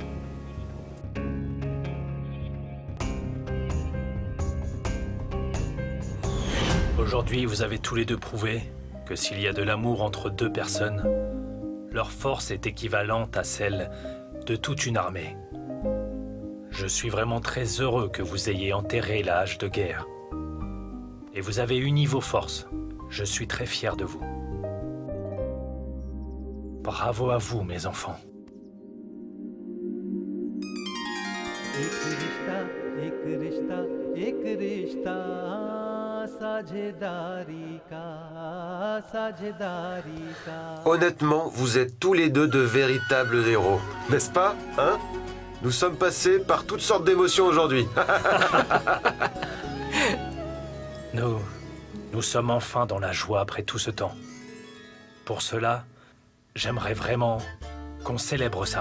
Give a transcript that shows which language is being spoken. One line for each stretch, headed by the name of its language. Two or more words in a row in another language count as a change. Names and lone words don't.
French: Aujourd'hui, vous avez tous les deux prouvé que s'il y a de l'amour entre deux personnes, leur force est équivalente à celle de toute une armée. Je suis vraiment très heureux que vous ayez enterré la hache de guerre. Et vous avez uni vos forces. Je suis très fier de vous. Bravo à vous, mes enfants.
Hindi: एक रिश्ता एक रिश्ता साझेदारी का साझेदारी का
French: Honnêtement, vous êtes tous les deux de véritables héros, n'est-ce pas, hein? Nous sommes passés par toutes sortes d'émotions aujourd'hui. Nous sommes enfin dans la joie après tout ce temps. Pour cela, j'aimerais vraiment qu'on célèbre ça.